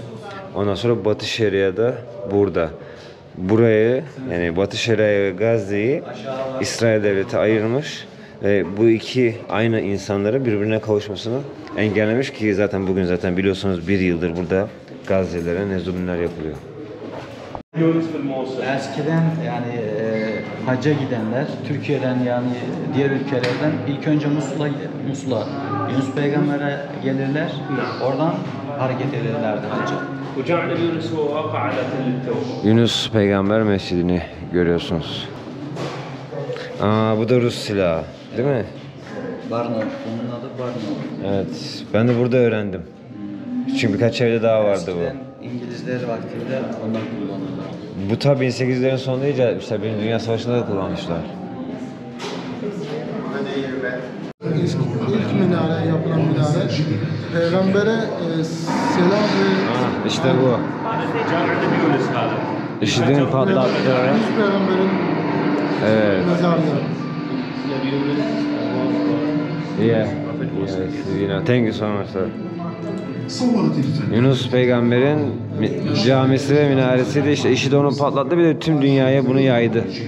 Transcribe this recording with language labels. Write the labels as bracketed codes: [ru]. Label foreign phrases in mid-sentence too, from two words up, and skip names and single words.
[tr] Ondan sonra Batı Şeria'da burada. Burayı yani Batı Şeria ve Gazze'yi İsrail devleti ayırmış ve bu iki aynı insanları birbirine kavuşmasını engellemiş ki zaten bugün zaten biliyorsunuz bir yıldır burada Gazze'lere ne zulümler yapılıyor. Eskiden yani hacca gidenler Türkiye'den yani diğer ülkelerden ilk önce Musul'a Yunus Peygamber'e gelirler. Oradan hareket ederlerdi hacca. [ar] وجعل يونس هو قاعدة للتوبة. [tr] Yunus Peygamber Mescidini görüyorsunuz. Aa, bu da Rus silahı, değil mi? Barno. Bunun adı Barno. Evet, ben de burada öğrendim. Çünkü birkaç evde daha vardı bu. Eskiden İngilizler vaktinde ondan kullanırlar. Bu tabi 1800'lerin sonunda icat etmişler. Birinci Dünya Savaşı'nda da kullanmışlar. İlk minare, yapılan minare Peygamber'e selam ve İşte bu. IŞİD'in patlattığı. Yunus Peygamber'in Evet. mezarlığı. [en] Yeah. Yes, you know, thank you so much, sir. [tr] Yunus Peygamber'in camisi ve minaresi de işte IŞİD onu patlattı, bir de tüm dünyaya bunu yaydı.